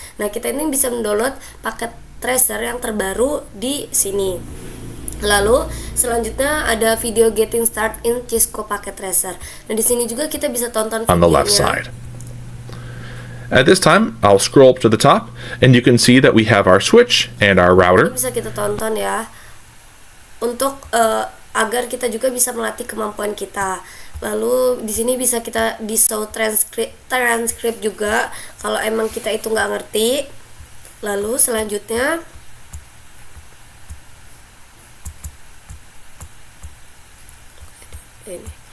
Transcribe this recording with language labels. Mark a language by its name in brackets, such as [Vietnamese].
[Indonesian] Nah, kita ini bisa mendownload paket tracer yang terbaru di sini. Lalu selanjutnya ada video getting start in Cisco packet tracer. Nah, di sini juga kita bisa tonton videonya. [English] On the left side. At this time, I'll scroll up to the top, and you can see that we have our switch and our router. [Indonesian] Bisa kita tonton ya, untuk agar kita juga bisa melatih kemampuan kita. Lalu di sini bisa kita di show transcript juga kalau emang kita itu nggak ngerti. Lalu selanjutnya ini.